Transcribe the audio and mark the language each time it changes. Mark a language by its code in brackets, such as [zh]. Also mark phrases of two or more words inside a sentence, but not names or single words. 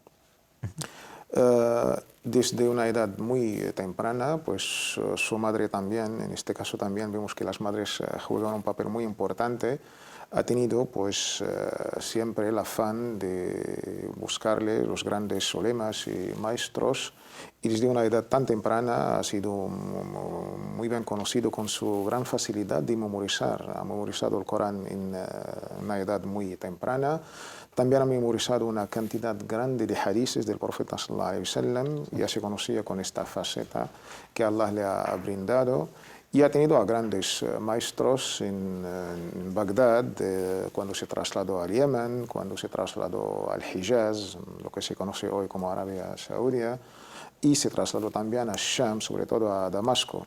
[es] Desde una edad muy temprana, pues su madre también, en este caso también vemos que las madres juegan un papel muy importante, ha tenido pues siempre el afán de buscarle los grandes ulemas y maestros, y desde una edad tan temprana ha sido muy bien conocido con su gran facilidad de memorizar. Ha memorizado el Corán en una edad muy temprana. También ha memorizado una cantidad grande de hadices del profeta [ar] صلى الله عليه وسلم. [es] Ya se conocía con esta faceta que Allah le ha brindado. Y ha tenido a grandes maestros en Bagdad, cuando se trasladó al Yemen, cuando se trasladó al Hijaz, lo que se conoce hoy como Arabia Saudí, y se trasladó también a Sham, sobre todo a Damasco.